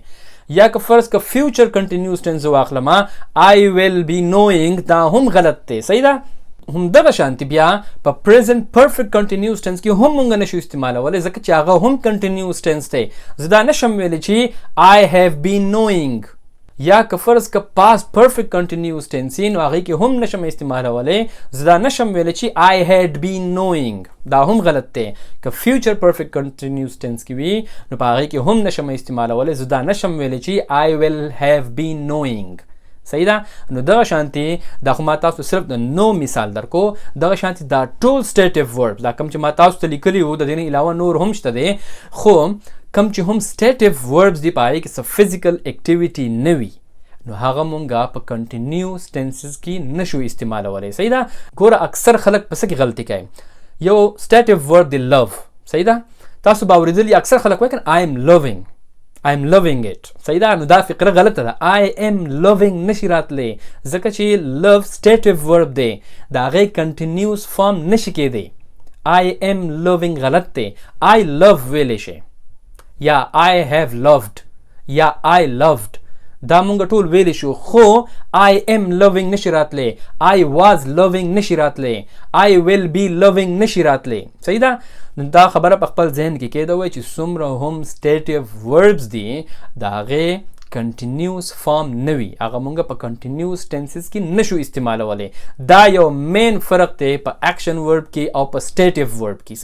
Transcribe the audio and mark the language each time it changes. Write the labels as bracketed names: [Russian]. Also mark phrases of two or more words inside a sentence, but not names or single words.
[Pashto] یا که فرض که [English] future continuous tense [Pashto] زه واخلم [English] I will be knowing, [Pashto] دا هم غلط دی. صحیح ده. همدغه شانتي بیا په [English] present perfect continuous tense [Pashto] کې هم مونږ نشو استعمالولی، ځکه چې هغه هم [English] continuous tense [Pashto] دی. زه دا نشم ویلی چې [English] I have been knowing. [Pashto] یا که فرض که [English] past perfect continuous tense [Pashto] وي، نو هغې کې هم نشم استعمالولی، زه دا نشم ویلی چې [English] I had been knowing, [Pashto] دا هم غلط دی. که [English] future perfect continuous tense [Pashto] کې وي، نو په هغې کې هم نشم استعمالولی، زه دا نشم ویلی چې [English] I will have been knowing. [Pashto] صحیح ده. نو دغه شانتي دا خو ما تاسو صرف د نو مثال درکو، دغه شانتي دا ټول [English] stative verbs, [Pashto] دا کوم چې ما تاسو ته لیکلي وو، د دې نه علاوه نور هم شته دی، خو کوم چې هم [English] stative verbs [Pashto] دی په هغې کې څه [English] physical activity [Pashto] نه وي، نو هغه مونږه په [English] continuous tenses [Pashto] کې نشو استعمالولی. صحیح ده. ګوره اکثر خلک په څه کې غلطي کوي. یو [English] stative verb [Pashto] دی لو. صحیح ده. تاسو به اورېدلي اکثر خلک وایي کنه [English] I am loving it. [Pashto] صحیح ده. نو دا فکره غلطه ده. [English] I am loving [Pashto] نشي راتلی ځکه چې love [English] stative verb [Pashto] دی د هغې [English] continuous form [Pashto] نشي کېدی. [English] I am loving [Pashto] غلط دی. [English] I love [Pashto] ویلی شي یا [English] I have loved [Pashto] یا [English] I loved [Pashto] دا مونږ ټول ویلی شو خو [English] I am loving [Pashto] نشي راتلی. [English] I was loving [Pashto] نشي راتلی. [English] I will be loving [Pashto] نشي راتلی. صحیح ده. دا خبره په خپل ذهن کې کېده وای چې څومره هم [English] stative verbs [Pashto] دي د هغې کنټینیوس فارم نه وي هغه مونږ په [English] continuous tenses [Pashto] کې نشو استعمالولی. دا یو مین فرق دی په [English] action verb [Pashto] کې او په [English] stative verb [Pashto] کې.